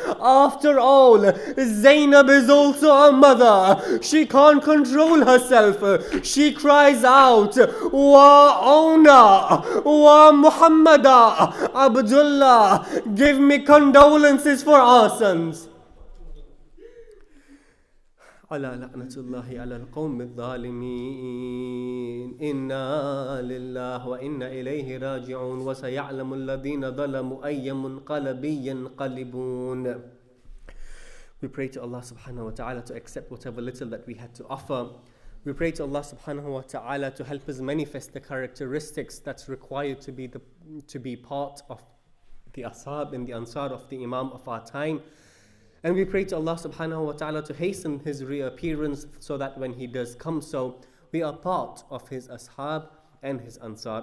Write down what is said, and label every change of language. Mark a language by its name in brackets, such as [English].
[English] After all, Zainab is also a mother. She can't control herself. She cries out, Wa Auna, Wa Muhammada, Abdullah, give me condolences for our sons. [Arabic] على لعنة الله على القوم الظالمين إنا لله وإنا إليه راجعون وسيعلم الذين ظلموا أي منقلب ينقلبون. [English] We pray to Allah subhanahu wa ta'ala to accept whatever little that we had to offer. We pray to Allah subhanahu wa ta'ala to help us manifest the characteristics that's required to be part of the ashab and the ansar of the Imam of our time. And we pray to Allah subhanahu wa ta'ala to hasten his reappearance so that when he does come so, we are part of his ashab and his ansar.